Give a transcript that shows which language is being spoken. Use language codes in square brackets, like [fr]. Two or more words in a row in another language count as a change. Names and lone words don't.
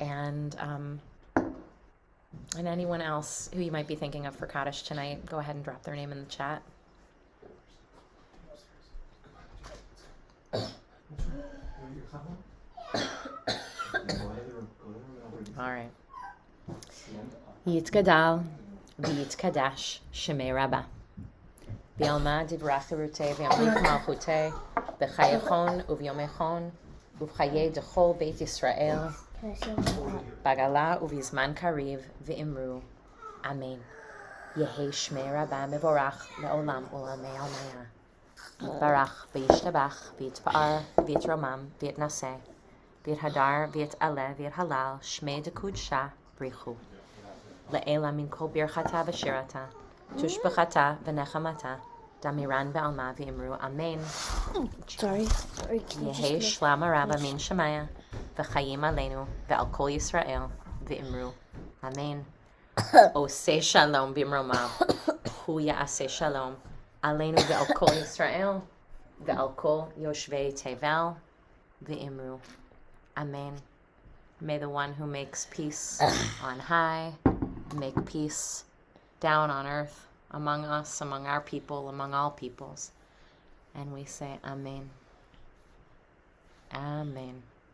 [en] And anyone else who you might be thinking of for Kaddish tonight, go ahead and drop their name in the chat. All right. [arc] יתגדל ויתקדש שמיה רבא. בעלמא די ברא כרעותיה וימליך מלכותיה בחייכון וביומיכון ובחיי דכל בית ישראל בעגלא ובזמן קריב ואמרו. אמן. יהא שמיה רבא מברך לעלם ולעלמי עלמיא. יתברך וישתבח ויתפאר ויתרומם ויתנשא ויתהדר ויתעלה ויתהלל שמיה דקודשא בריך הוא. לעלא מן כל ברכתא ושירתא תשבחתא ונחמתא דאמירן בעלמא ואמרו. אמן. Sorry. יהא שלמא רבא מן שמיא וחיים עלינו ועל כל ישראל ואמרו. Amen. [he] עושה שלום במרומיו הוא יעשה שלום עלינו ועל כל ישראל ועל כל יושבי תבל ואמרו. Amen. [en] May the one who makes peace on high make peace down on earth among us, among our people, among all peoples. And we say Amen. Amen.